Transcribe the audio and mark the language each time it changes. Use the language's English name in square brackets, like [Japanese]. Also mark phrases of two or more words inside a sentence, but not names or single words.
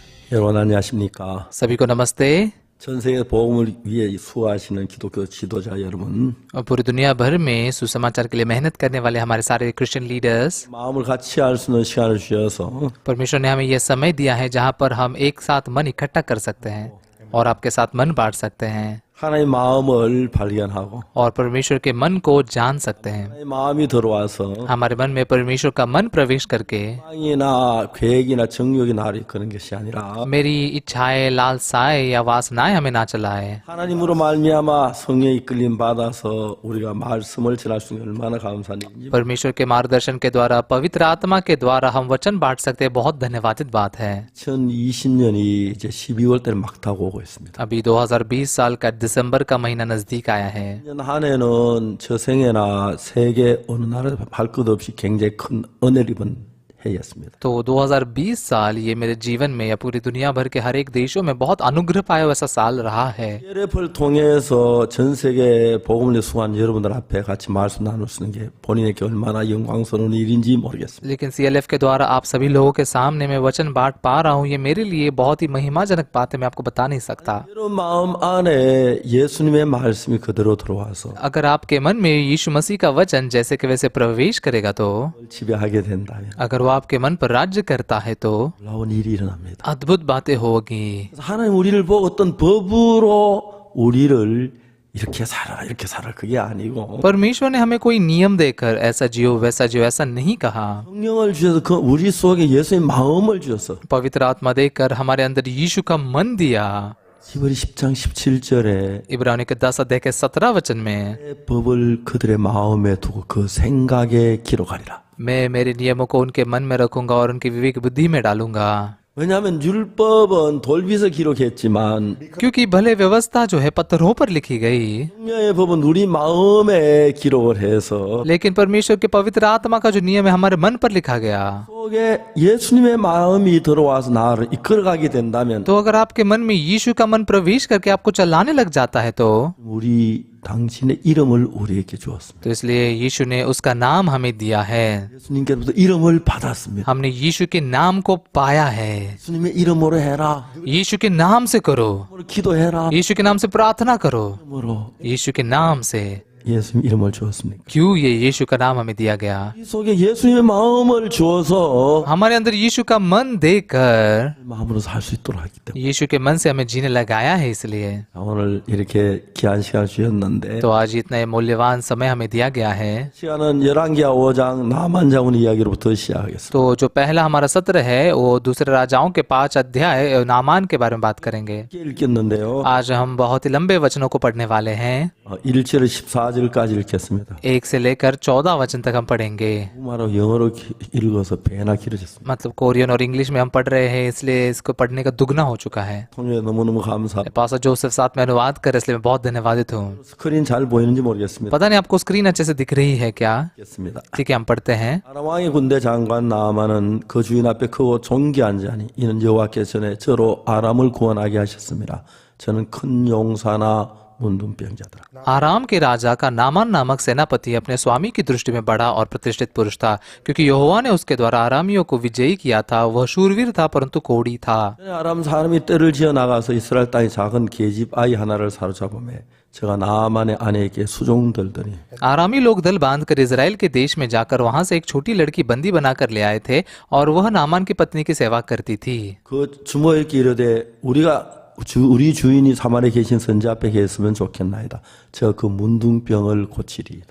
[Korean] 여러분 안녕하십니까? [Hindi] सभी को नमस्ते। [Korean] 전 세계 복음을 위해 수고하시는 기독교 지도자 여러분, [Hindi] और पूरी दुनिया भर में सुसमाचार के लिए मेहनत करने वाले हमारे सारे [English] Christian leaders, [Korean] 마음을 같이 할 수 있는 시간을 주셔서 [Hindi] परमेश्वर ने हमें यह समय दिया है जहाँ पर हम एक साथ मन इकट्ठा कर सकते हैं और आपके साथ मन बांट सकते हैं [Korean] 하나님의 마음을 발견하고 [Hindi] और परमेश्वर के मन को जान सकते हैं। [Korean] 하나님의 마음이 들어와서 [Hindi] हमारे मन में परमेश्वर का मन प्रवेश करके [Korean] 빵이나 계획이나 정욕이 나를 이끄는 것이 아니라 [Hindi] मेरी इच्छाएं, लालसाएं या वासनाएं हमें ना चलाए। [Korean] 하나님으로 말미암아 성령의 이끌림 받아서 우리가 말씀을 전할 수 있는 게 얼마나 감사한지. [Hindi] परमेश्वर के मार्गदर्शन के द्वारा, पवित्र आत्मा के द्वारा हम वचन बांट सकते हैं। बहुत धन्यवादित बात है। [Korean] 2020년이 이제 12월 때를 막 다가오고 오고 있습니다. [Hindi] अभी 2020 साल का दिसंबर का महीना नजदीक आया है। [Korean] 1년 한 해는 저 생애나 세계 어느 나라 할 것 없이 굉장히 큰 은혜를 입은 해였습니다. [Hindi] तो 2020 साल ये मेरे जीवन में या पूरी दुनिया भर के हर एक देशों में बहुत अनुग्रह पाया हुआ ऐसा साल रहा है। [Korean] CLF를 통해서 전 세계 복음을 수고한 여러분들 앞에 같이 말씀 나눌 수 있는 게 본인에게 얼마나 영광스러운 일인지 모르겠습니다. [Hindi] लेकिन CLF के द्वारा आप सभी लोगों के सामने मैं वचन बांट पा रहा हूँ, ये मेरे लिए बहुत ही महिमाजनक बात है। मैं आपको बता नहीं सकता। [Korean] 여러분 마음 안에 예수님의 말씀이 그대로 들어와서 [Hindi] अगर आपके मन में यीशु मसीह का वचन जैसे कि वैसे प्रवेश करेगा तो, [Korean] 지배하게 된다면 [Hindi] अगर वो आपके मन पर राज्य करता है तो [Korean] 놀라운 일이 일어납니다. [Hindi] अद्भुत बातें होगी। [Korean] 그래서 하나님 우리를 보고 어떤 법으로 우리를 이렇게 살아 그게 아니고 [Hindi] परमेश्वर ने हमें कोई नियम देकर ऐसा जियो वैसा जियो ऐसा नहीं कहा। [Korean] 성령을 주셔서 그 우리 속에 예수의 마음을 주셔서 [Hindi] पवित्र आत्मा देकर हमारे अंदर यीशु का मन दिया। [Korean] 히브리 10장 17절에 [Hindi] इब्रानी के 10 अध्याय के 17 वचन में, [Korean] 법을 그들의 마음에 두고 그 생각에 기록하리라. [Hindi] मैं मेरे नियमों को उनके मन में रखूंगा और उनकी विवेक बुद्धि में डालूंगा। [Korean] 왜냐하면 율법은 돌빗에 기록했지만 [Hindi] क्योंकि भले व्यवस्था जो है पत्थरों पर लिखी गई, [Korean] 성령의 법은 우리 마음에 기록을 해서 [Hindi] लेकिन परमेश्वर के पवित्र आत्मा का जो नियम है हमारे मन पर लिखा गया। [Korean] 속에 예수님의 마음이 들어와서 나를 이끌어가게 된다면 [Hindi] तो अगर आपके मन में यीशु का मन प्रवेश करके आपको चलाने लग जाता है तो [Korean] 우리 당신의 이름을 우리에게 주었습니다. [Hindi] तो इसलिए यीशु ने उसका नाम हमें दिया है। [Korean] 예수님께로부터 이름을 받았습니다. [Hindi] हमने यीशु के नाम को पाया है। [Korean] 예수님의 이름으로 해라. [Hindi] यीशु के नाम से करो, [Korean] 이름으로 기도해라. [Hindi] यीशु के नाम से प्रार्थना करो, [Korean] 이름으로 [Hindi] यीशु के नाम से। [Korean] 예수님 이름을 주었습니까? [Hindi] क्यों ये यीशु का नाम हमें दिया गया? [Korean] 이 속에 예수님의 마음을 주어서 [Hindi] हमारे अंदर यीशु का मन देकर [Korean] 마음으로 살 수 있도록 하기 때문에 [Hindi] यीशु के मन से हमें जीने लगाया है। इसलिए [Korean] 오늘 이렇게 귀한 시간을 주셨는데 [Hindi] तो आज इतना मूल्यवान समय हमें दिया गया है। [Korean] 시간은 열왕기하 5장 나만 장군 이야기로부터 시작하겠습니다. [Hindi] तो जो पहला हमारा सत्र है वो दूसरे राजाओं के 5 अध्याय नामान के बारे में बात करेंगे। [Korean] 읽겠는데요. [Hindi] आज हम बहुत ही लंबे वचनों को पढ़ने वाले हैं। [Korean] 1절에 14절까지 읽겠습니다. [Hindi] 1 से लेकर 14 वचन तक हम पढ़ेंगे। [Korean] 말로 영어로 읽어서 배나 길어졌습니다. [Hindi] मतलब कोरियन और इंग्लिश में हम पढ़ रहे हैं, इसलिए इसको पढ़ने का दुगना हो चुका है। [Korean] 통역에 너무너무 감사. [Hindi] पास्टर जोसेफ साथ में अनुवाद कर, इसलिए मैं बहुत धन्यवादित हूँ। [Korean] 스크린 잘 보이는지 모르겠습니다. [Hindi] पता नहीं आपको स्क्रीन अच्छे से दिख रही है क्या? [Korean] 읽겠습니다. [Hindi] ठीक है, हम पढ़ते हैं। [Korean] 아람 왕의 군대 장관 나아만은 그 주인 앞에 크고 존귀한 자니 이는 여호와께서 전에 저로 아람을 구원하게 하셨습니다. 저는 큰 용사나 문둥병자더라. [Hindi] आराम के राजा का नामान नामक सेनापति अपने स्वामी की दृष्टि में बड़ा और प्रतिष्ठित पुरुष था, क्योंकि यहोवा ने उसके द्वारा आरामियों को विजयी किया था। वह शूरवीर था परंतु कोढ़ी था। [Korean] 아람 사람이 떼를 지어 나가서 이스라엘 땅의 작은 계집 아이 하나를 사로잡으매 제가 나아만의 아내에게 수종들더니 [Hindi] आरामी लोग दल बांधकर इजराइल के देश में जाकर वहां से एक छोटी लड़की बंदी बनाकर ले आए थे और वह नामान की पत्नी की सेवा करती थी। [Korean] 그 주모에게 이르되 우리 주인이 사마리에 계신 선자 앞에 계셨으면 좋겠나이다. 저 그 문둥병을 고치리이다.